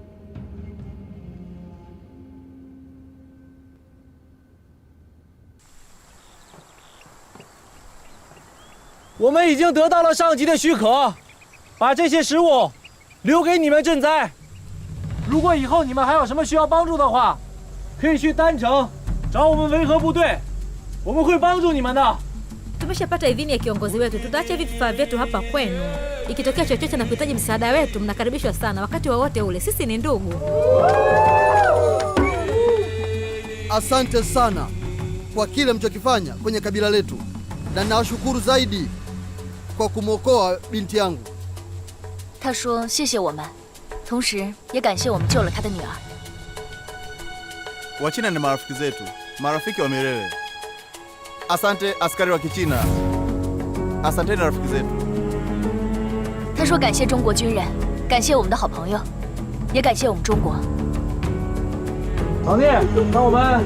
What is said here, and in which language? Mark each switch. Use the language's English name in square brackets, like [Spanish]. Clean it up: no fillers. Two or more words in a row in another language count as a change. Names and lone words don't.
[Chinese] 我们已经得到了上级的许可，把这些食物留给你们赈灾。如果以后你们还有什么需要帮助的话，可以去丹城找我们维和部队，我们会帮助你们的。 [Swahili] Tumeshapata idhini ya kiongozi wetu, tutaacha vifaa vyetu hapa kwenu. Ikitokea chochote na kuhitaji msaada wetu, mnakaribishwa sana wakati wowote ule. Sisi ni ndugu. Asante sana kwa kile mlichokifanya kwenye kabila letu, na nawashukuru zaidi kwa kumwokoa binti yangu. [Chinese] 他说谢谢我们，同时也感谢我们救了他的女儿。 [Swahili] Wachina ni marafiki zetu, marafiki wa milele. Asante askari wa Kichina. Asanteni rafiki zetu. [Chinese] 他说感谢中国军人，感谢我们的好朋友，也感谢我们中国。老聂，那我们